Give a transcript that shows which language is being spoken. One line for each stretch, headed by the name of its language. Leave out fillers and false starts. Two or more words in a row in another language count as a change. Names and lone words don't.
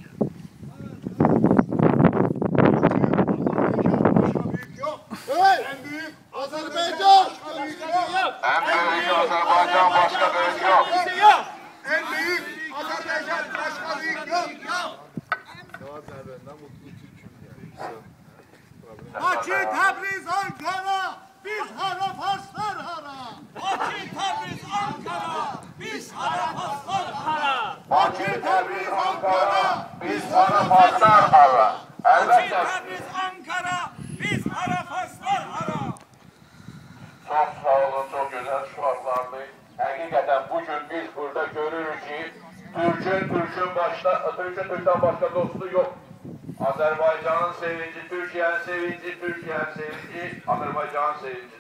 Turkish: En büyük Azerbaycan! En büyük Azerbaycan, başka büyük yok. En büyük Azerbaycan başka büyük yok.
Azerbaijani: Bakı, Təbriz, Ankara, biz hara, Farslar hara. Bakı, Təbriz, Ankara, biz hara, Farslar hara. Bakı, Təbriz, Ankara, biz hara, Farslar hara.
Turkish: Elbette.
Azerbaijani: Təbriz, Ankara, biz hara, Farslar hara.
Turkish: Çok sağ olun, çok güzel şuarlardı. Hakikaten bugün biz burada görürüz ki Türk'ün başka dostu yok. Azerbaycan'ın sevinci, Türkiye'nin sevinci, Türkiye'nin sevinci, Azerbaycan'ın sevincidir.